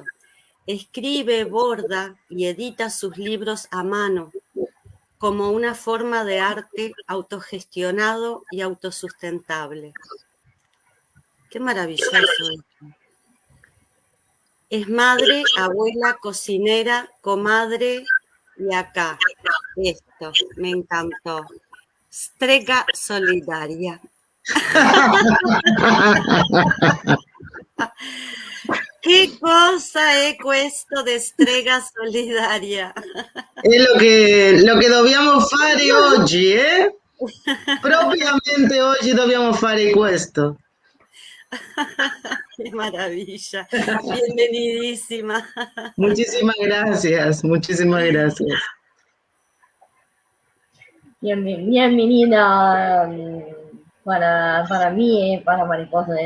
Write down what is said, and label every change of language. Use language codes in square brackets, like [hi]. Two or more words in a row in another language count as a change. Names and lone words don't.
[es] Escribe, borda y edita sus libros a mano como una forma de arte autogestionado y autosustentable. Qué maravilloso esto. Es madre, abuela, cocinera, comadre y acá. Esto, me encantó. [it] Strega solidaria. Che cosa è questo di strega solidaria? È lo che dobbiamo fare oggi, eh? Propiamente oggi dobbiamo fare questo. [es] Qué maravilla. Bienvenidísima. Muchísimas gracias, muchísimas gracias. Bienvenida para mí, para Mariposa.